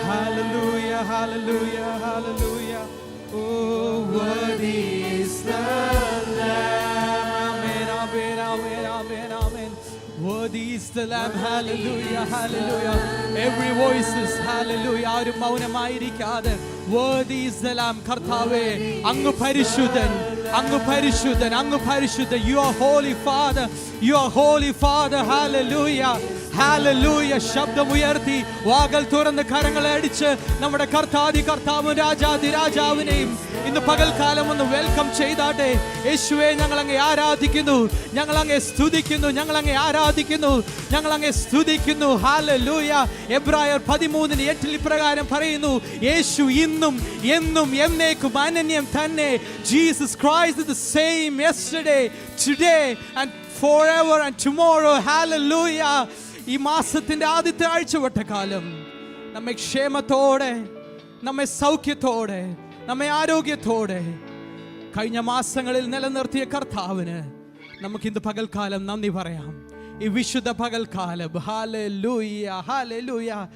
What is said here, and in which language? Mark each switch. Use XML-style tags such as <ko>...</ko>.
<en>Hallelujah, hallelujah, hallelujah. Oh, Worthy is the Lamb. amen, amen, amen, amen, amen. Worthy is the Lamb. Hallelujah, hallelujah. Every voice is hallelujah.</en> <ml>ആരും മൗനമായിരിക്കാതെ</ml> <en>worthy is the Lamb.</en> <ml>കർത്താവേ, അങ്ങ് പരിശുദ്ധൻ, അങ്ങ് പരിശുദ്ധൻ, അങ്ങ് പരിശുദ്ധൻ.</ml> <en>You are holy Father. You are holy Father. Hallelujah. Hallelujah.</en> <ml>ശബ്ദമുയർത്തി വാകൾ തുറന്ന് കരങ്ങളെ അടിച്ച് നമ്മുടെ കർത്താവും രാജാതി രാജാവിനെയും ഇന്ന് പകൽക്കാലം ഒന്ന് വെൽക്കം ചെയ്താട്ടെ. യേശുവേ, ഞങ്ങൾ അങ്ങേ ആരാധിക്കുന്നു, ഞങ്ങൾ അങ്ങേ സ്തുതിക്കുന്നു, ഞങ്ങൾ അങ്ങേ ആരാധിക്കുന്നു, ഞങ്ങൾ അങ്ങേ സ്തുതിക്കുന്നു. ഹല്ലേലൂയ. എബ്രായർ 13:8 ഇപ്രകാരം പറയുന്നു, യേശു ഇന്നും എന്നും എന്നേക്കും അനന്യം തന്നെ.</ml> <en>Jesus Christ is the same yesterday, today and forever and tomorrow. Hallelujah.</en> <ml>ഈ മാസത്തിന്റെ ആദ്യത്തെ ആഴ്ചവട്ടക്കാലം നമ്മെ ക്ഷേമത്തോടെ, നമ്മെ സൗഖ്യത്തോടെ, നമ്മെ ആരോഗ്യത്തോടെ കഴിഞ്ഞ മാസങ്ങളിൽ നിലനിർത്തിയ കർത്താവിന് നമുക്കിന്ന് പകൽക്കാലം നന്ദി പറയാം. ഈ വിശുദ്ധ പകൽക്കാലം. Hallelujah, hallelujah.</ml>